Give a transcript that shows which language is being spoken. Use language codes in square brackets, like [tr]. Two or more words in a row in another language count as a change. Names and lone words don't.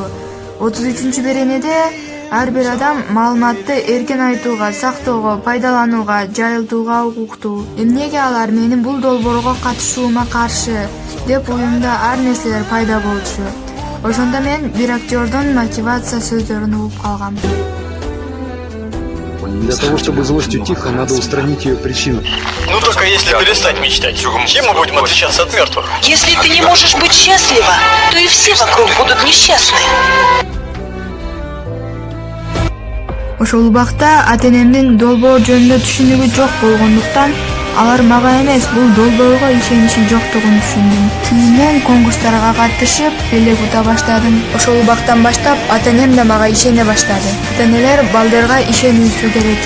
[ky] 33-беренеде ар бир адам маалыматты эркин айтууга, сактоого, пайдаланууга, жайылтууга укуктуу. Эмнеге алар менин бул долбоорго катышуума каршы деп уюмда ар нерселер пайда болчу. Ошондо мен бир актердун мотивация сөздөрүн угуп калгам. [ru] Для того, чтобы злость утихла, надо устранить ее причину. Ну только если перестать мечтать, чем мы будем отличаться от мертвых? Если ты не можешь быть счастлива, то и все вокруг будут несчастны. [ky] Ошол убакта ата-энемдин долбоор жөнүндө түшүнүгү жок болгондуктан алар мага эмес, бул долбоорго ишеничи жоктугун түшүндүм. Кийинен конкурстарга катышып, белек ута баштадым. Ошол убактан баштап ата-энем да мага ишене баштады. Ата-энелер балдарга ишенүүсү керек.